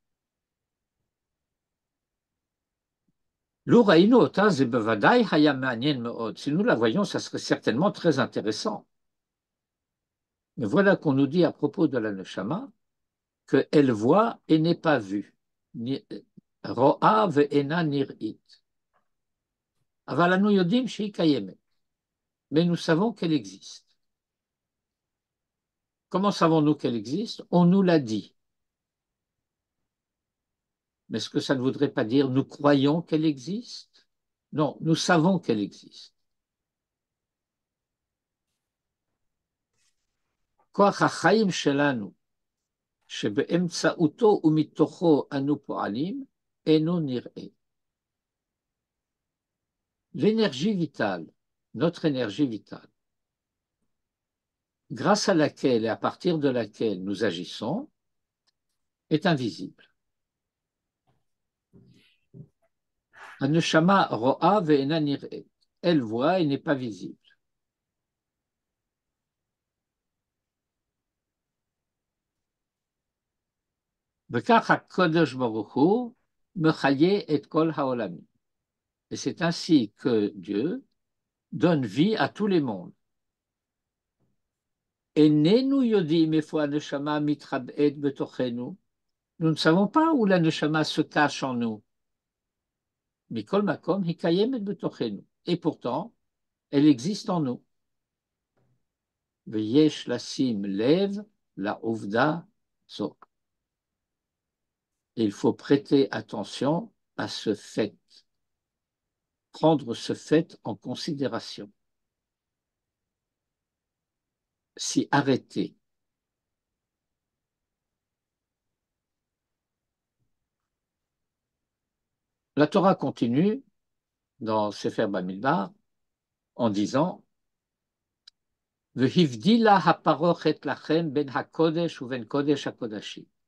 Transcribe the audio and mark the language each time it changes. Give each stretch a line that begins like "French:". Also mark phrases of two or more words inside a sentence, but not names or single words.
French: Si nous la voyons, ça serait certainement très intéressant. Mais voilà qu'on nous dit à propos de la neshama qu'elle voit et n'est pas vue.
Hebrew: רואה ואינה נראית. אבל אנו יודעים שהיא קיימת.
French: Mais nous savons qu'elle existe. Comment savons-nous qu'elle existe? On nous l'a dit. Mais est-ce que ça ne voudrait pas dire nous croyons qu'elle existe? Non, nous savons qu'elle existe.
Hebrew: כח החיים שלנו, שבאמצעותו ומתוכו אנו פועלים, אינו נראה.
French: L'énergie vitale, notre énergie vitale, grâce à laquelle et à partir de laquelle nous agissons, est invisible.
Hebrew: הנשמה רואה ואינה נראית.
French: Elle voit et n'est pas visible.
Hebrew: וכך הקדוש ברוך הוא מחיה את כל העולמים.
French: Et c'est ainsi que Dieu donne vie à tous les mondes.
Hebrew: איננו יודעים איפה הנשמה מתחבאת בתוכנו.
French: Nous ne savons pas où la neshama se cache en nous.
Hebrew: מכל מקום היא קיימת בתוכנו.
French: Et pourtant, elle existe en nous.
Hebrew: ויש לשים לב לעובדה זו.
French: Il faut prêter attention à ce fait, prendre ce fait en considération, s'y arrêter. La Torah continue dans Sefer Bamidbar en disant
Hebrew: והבדילה הפרכת לכם בין הקדש או בין קדש הקדשים.